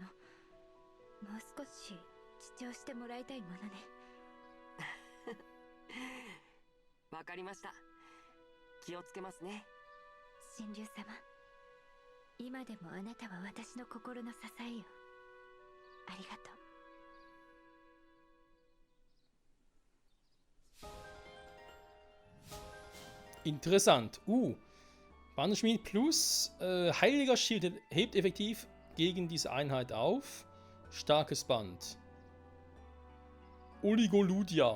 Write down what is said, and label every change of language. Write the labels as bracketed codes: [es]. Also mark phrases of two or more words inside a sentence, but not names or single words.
[ja] もう少し主張してもらいたいものね。わかりました。気をつけますね。神竜様、今でもあなたは私の心の支えよ。ありがとう。 [de] Interessant. Bandenschmied plus Heiliger Schild hebt effektiv gegen diese Einheit auf. Starkes Band. Oligoludia.